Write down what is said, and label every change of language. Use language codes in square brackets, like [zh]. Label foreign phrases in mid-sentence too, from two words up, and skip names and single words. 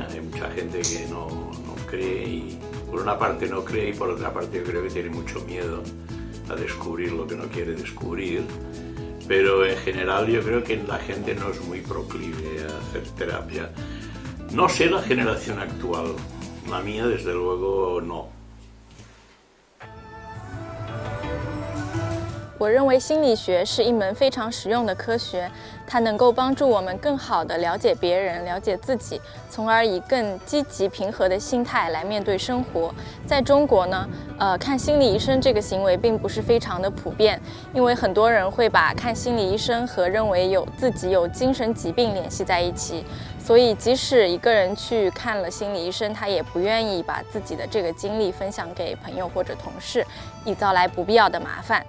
[es] Hay mucha gente que no cree y por una parte no cree y por otra parte yo creo que tiene mucho miedo a descubrir lo que no quiere descubrir. Pero en general yo creo que la gente no es muy proclive a hacer terapia. No sé la generación actual, la mía desde luego no. [zh] 我认为心理学是一门非常实用的科学，它能够帮助我们更好地了解别人、了解自己，从而以更积极平和的心态来面对生活。在中国呢，看心理医生这个行为并不是非常的普遍，因为很多人会把看心理医生和认为自己有精神疾病联系在一起，所以即使一个人去看了心理医生，他也不愿意把自己的这个经历分享给朋友或者同事，以招来不必要的麻烦。